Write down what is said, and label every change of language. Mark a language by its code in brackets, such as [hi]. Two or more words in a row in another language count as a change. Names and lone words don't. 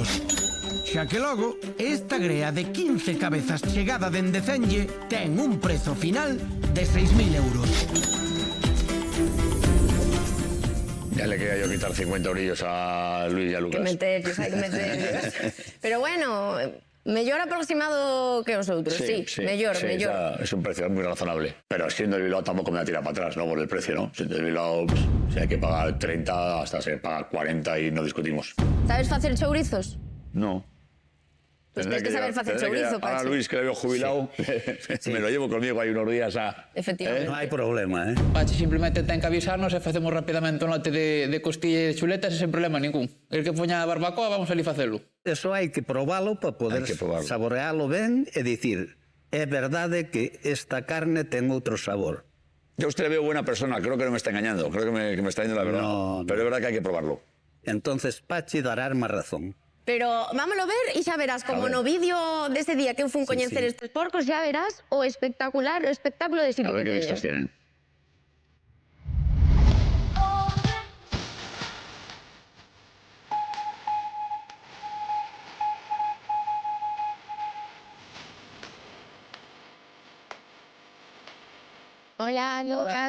[gl] Xa que logo, esta grea de 15 cabezas chegada dende Cenlle ten un prezo final de 6.000 euros. [es] Ya le quería yo quitar 50 eurillos a Luis y a Lucas. Que meterlos, [gl] hai que meterlos. Pero bueno, mellor aproximado que os outros, sí, mellor. [es] Es un precio muy razonable. Pero siendo el Bilbao tampoco me va a tirar para atrás, ¿no? Por el precio, ¿no? Siendo el Bilbao, pues, si hay que pagar 30, hasta se paga 40 y no discutimos. [gl] Sabes facer chourizos? [es] No. Pues tienes que saber [gl] facer chourizo, [es] Pachi. Ahora Luis, que le veo jubilado, me lo llevo conmigo ahí unos días a... Efectivamente. [gl] Non hai problema, Pachi simplemente ten que avisarnos e facemos rapidamente un lote de costilla e de chuletas e sen problema ningún. El que poña a barbacoa, vamos ali facelo. Eso hai que probalo para poder saborealo ben e dicir, é verdade que esta carne ten outro sabor. [es] Yo a usted le veo buena persona, creo que no me está engañando, creo que me está diciendo la verdad. No, no. Pero es verdad que hay que probarlo. Entonces, Pachi dará más razón. [gl] Pero vámoslo ver e xa verás, como ver. no vídeo dese día que eu fun coñecer [es] sí. [gl] estes porcos, xa verás o espectacular, o espectáculo de A sitio ver que qué vistas teñen. [es] tienen. Hola, Lucas,